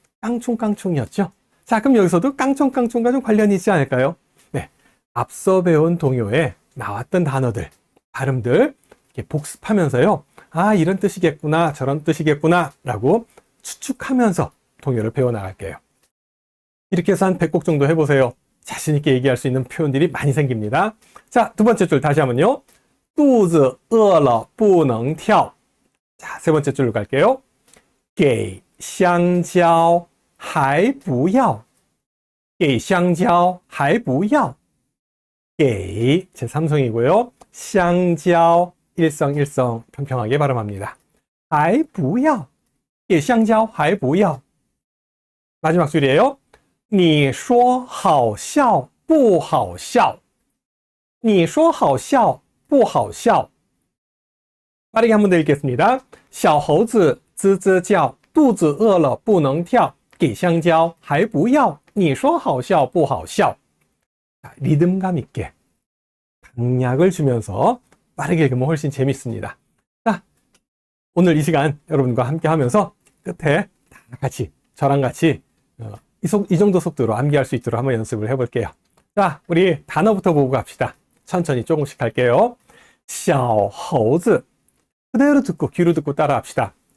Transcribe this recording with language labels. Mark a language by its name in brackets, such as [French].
[Korean] 깡총깡총이었죠? 자, 그럼 여기서도 깡총깡총과 좀 관련이 있지 않을까요? 네, 앞서 배운 동요에 나왔던 단어들, 발음들 이렇게 복습하면서요. 아, 이런 뜻이겠구나, 저런 뜻이겠구나 라고 추측하면서 동요를 배워나갈게요. 이렇게 해서 한 100곡 정도 해보세요. 자신있게 얘기할 수 있는 표현들이 많이 생깁니다. 자, 두 번째 줄 다시 한번요. [Chinese] 肚子饿了不能跳 [Korean] 자, 세 번째 줄로 갈게요. [Chinese] 给香蕉还不要给香蕉还不要给 [Korean] 제3성이고요. 香蕉 일성일성 평평하게 발음합니다. [Chinese] 还不要给香蕉还不要 [Korean] 마지막 줄이에요. [Chinese] 你说好笑不好笑你说好笑不好笑 [Korean] 빠르게 한 번 더 읽겠습니다. [Chinese] 小猴子吱吱叫肚子饿了不能跳给香蕉还不要你说好笑不好笑 [Korean] 리듬감 있게 강약을 주면서 빠르게 읽으면 훨씬 재밌습니다. 자, 오늘 이 시간 여러분과 함께 하면서 끝에 다 같이 저랑 같이 이 정도 속도로 암기할 수 있도록 한번 연습을 해볼게요. 자, 우리 단어부터 보고 갑시다. 천천히 조금씩 할게요. 小猴子 그대로 듣고 귀로 듣고 따라 합시다.